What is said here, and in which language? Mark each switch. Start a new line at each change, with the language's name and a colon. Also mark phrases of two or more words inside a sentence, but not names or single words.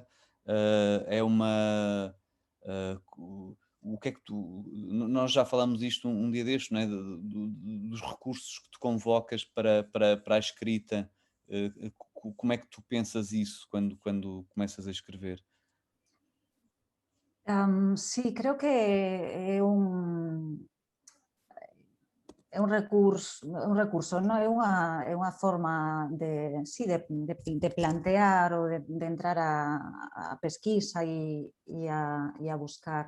Portuguese: É uma. O que é que tu. Nós já falamos isto um dia destes, não é? Dos recursos que tu convocas para a escrita. Como é que tu pensas isso quando começas a escrever?
Galician: Sí, creo que é un recurso, non é unha forma de, sí, de plantear ou de entrar a pesquisa e a buscar.